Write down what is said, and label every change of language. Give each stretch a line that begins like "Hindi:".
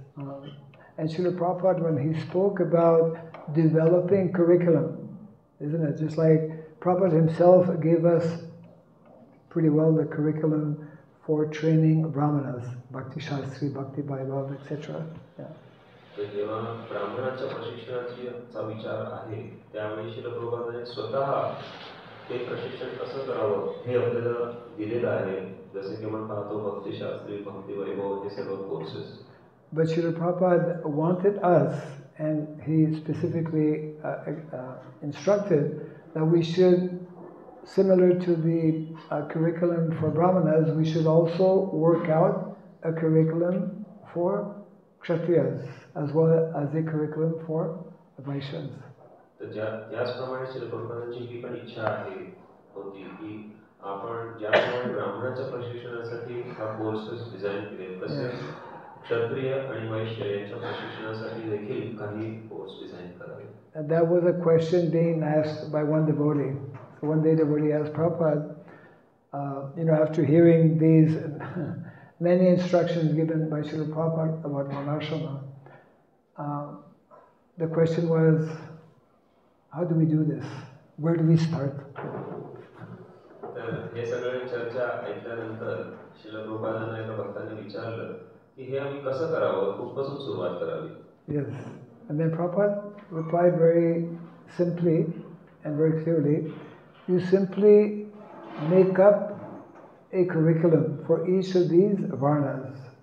English: And Srila Prabhupada, when he spoke about developing curriculum, isn't it? Just like Prabhupada himself gave us pretty well the curriculum for training brahmanas, Bhakti Shastri, Bhakti Vaibhav, etc. Yeah.
Marathi: जेव्हा ब्राह्मणाच्या प्रशिक्षणाचा विचार आहे त्यावेळी श्रील प्रभुपादांनी स्वतः ते प्रशिक्षण कसं करावं हे आपल्याला दिलेलं आहे. जसे की आपण पाहतो भक्तिशास्त्री, भक्ती वैभव हे सर्व courses.
English: But Srila Prabhupada wanted us, and he specifically instructed that we should, similar to the curriculum for brahmanas, we should also work out a curriculum for kshatriyas as well as a curriculum for Vaishyas.
Marathi: तर त्याचप्रमाणे श्री प्रभुपादांची ही पण इच्छा होती की आपण ज्याप्रमाणे ब्राह्मणाच्या प्रशिक्षणासाठी हा कोर्सेस डिझाईन केले तसेच क्षत्रिय आणि वैश्य यांच्या प्रशिक्षणासाठी देखील काही कोर्स डिझाईन करावे.
English: And that was a question being asked by one devotee. So one day devotee asked Prabhupada, after hearing these many instructions given by Srila Prabhupada about Varnashrama, the question was, how do we do this? Where do we start?
Marathi: तर हे सगळे चर्चा ऐकल्यानंतर श्रील प्रभुपादांना एका भक्ताने विचारलं की हे आम्ही कसं करावं, कुठपासून सुरुवात करावी.
English: Yes. And then Prabhupada replied very simply and very clearly, you simply make up a curriculum for each of these varnas.